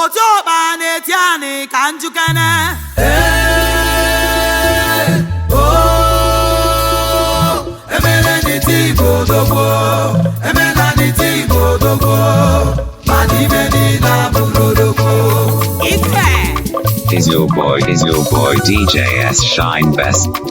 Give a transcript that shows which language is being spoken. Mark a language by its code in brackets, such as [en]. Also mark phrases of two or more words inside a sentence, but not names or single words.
[ig] Otu ọkpa na-eti anị ka njukene. Ee, oo, emere n'iti Igbo odogwu, emere n'iti Igbo odogwu, mana ibe niile abụrụ odogwu. Ife. [en] Is your boy, is your boy D J S Shine Best?